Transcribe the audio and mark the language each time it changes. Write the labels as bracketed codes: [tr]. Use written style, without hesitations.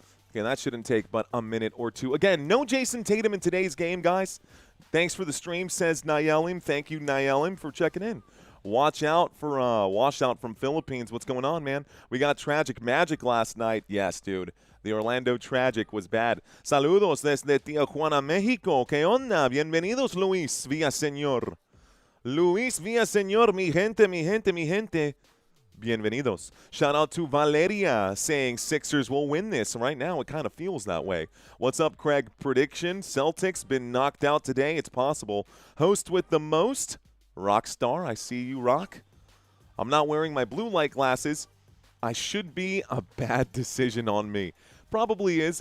[en] Okay, that shouldn't take but a minute or two. Again, no Jason Tatum in today's game, guys. Thanks for the stream, says Nayelim. Thank you, Nayelim, for checking in. Watch out for washout from Philippines. What's going on, man? We got Tragic Magic last night. Yes, dude. The Orlando Tragic was bad. [es] Saludos desde Tijuana, México. ¿Qué onda? Bienvenidos, Luis Villaseñor. Luis Villaseñor, mi gente, mi gente, mi gente. Bienvenidos. [en] Shout out to Valeria saying Sixers will win this. Right now, it kind of feels that way. What's up, Craig? Prediction, Celtics been knocked out today. It's possible. Host with the most, Rockstar. I see you, Rock. I'm not wearing my blue light glasses. I should be a bad decision on me. Probably is.